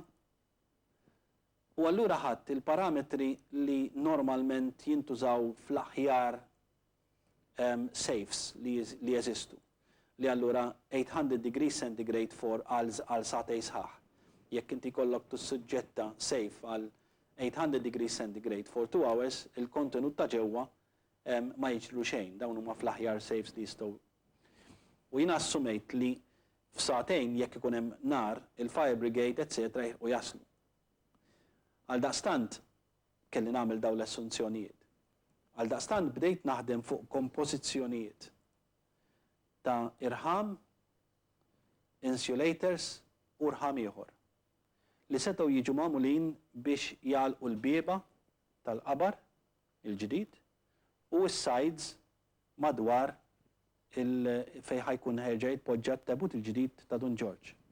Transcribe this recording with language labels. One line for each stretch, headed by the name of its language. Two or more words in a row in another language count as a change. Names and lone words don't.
Maltese: U allura ħadd il-parametri li normalment jintużaw fl-aħjar safes li jeżistu. Li allura 800
English: degrees centigrade
Maltese: għal satej sħaħ. Jekk inti kollok tissuġġetta safe għal 800
English: degrees centigrade for 2 hours,
Maltese: il-kontenut ta' ġewwa ma jiġru xejn, dawn huma fl-aħjar safes li jistgħu. U jiena assumejt li f'satejn jekk ikun hemm nar,
English: il-fire brigade, etc.
Maltese: u jaslu. Għal daqstant kelli nagħmel dawn l-assunzjonijiet. Għal daqstant bdejt naħdem fuq kompożizzjonijiet ta' irħam, insulators u rħam ieħor li setgħu jiġu magħmulin biex jgħalqu l-bieba tal-qabar il-ġdid u s-sides madwar fejn ħajkun ħerġa jitpoġġa t-tebut il-ġdid ta' San Ġorġ.